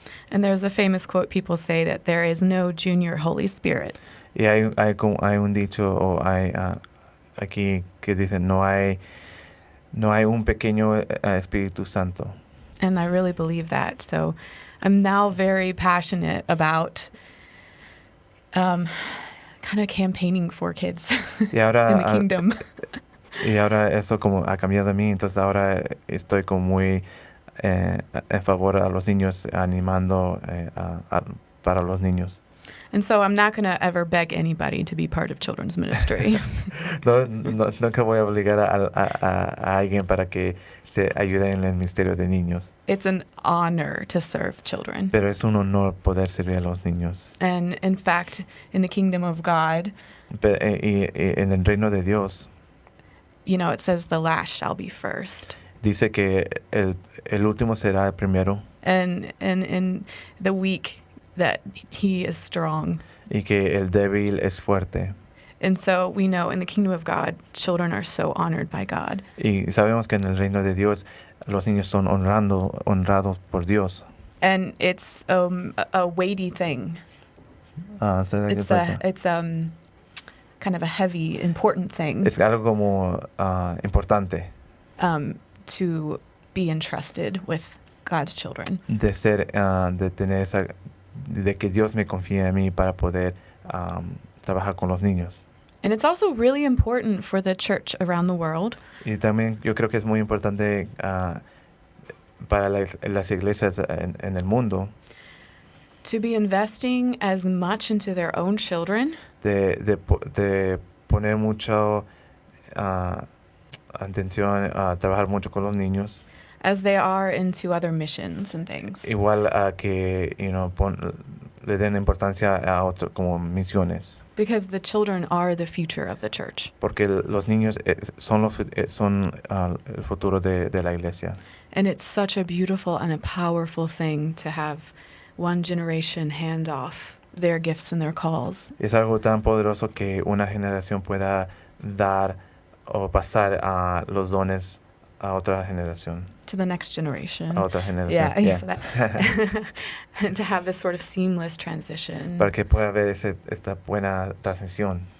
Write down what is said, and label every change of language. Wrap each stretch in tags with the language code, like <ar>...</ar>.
<en>And there's a famous quote people say that there is no junior Holy Spirit.</en> <es>Y hay un dicho o hay aquí que dice no hay un pequeño Espíritu Santo.</es> <en>And I really believe that. So I'm now very passionate about kind of campaigning for kids</en> <es>Y ahora,</es> <en>in the kingdom.</en> <es>Y ahora eso como ha cambiado a mí, entonces ahora estoy como muy en favor a los niños, animando para los niños.</es> <en>And so I'm not going to ever beg anybody to be part of children's ministry.</en> <es>Nunca voy a obligar a alguien para que se ayude en el ministerio de niños.</es> <en>It's an honor to serve children.</en> <es>Pero es un honor poder servir a los niños.</es> <en>And in fact, in the kingdom of God,</en> <es>Y en el reino de Dios,</es> <en>you know, it says the last shall be first.</en> <es>dice que el último será el primero.</es> <en>And in the weak, that he is strong.</en> <es>Y que el débil es fuerte.</es> <en>And so we know in the kingdom of God, children are so honored by God.</en> <es>Y sabemos que en el reino de Dios los niños son honrados por Dios.</es> <en>And it's a weighty thing. It's kind of a heavy, important thing.</en> <es>Es algo como importante.</es> <en>To be entrusted with God's children.</en> <es>De tener de que Dios me confíe a mí para poder trabajar con los niños.</es> <en>And it's also really important for the church around the world.</en> <es>Y también yo creo que es muy importante para las iglesias en el mundo.</es> <en>To be investing as much into their own children.</en> <es>De poner mucho atención a trabajar mucho con los niños.</es> <en>As they are into other missions and things.</en> <es>Igual a que, le den importancia a otros como misiones.</es> <en>Because the children are the future of the church.</en> <es>Porque los niños son el futuro de la iglesia.</es> <en>And it's such a beautiful and a powerful thing to have one generation hand off their gifts and their calls.</en> <es>Es algo tan poderoso que una generación pueda dar o pasar a los dones a otra generación.</es> <en>To the next generation.</en> <es>A otra generación.</es> <en>Yeah. So that to have this sort of seamless transition.</en> <es>Para que pueda haber esta buena transición.</es>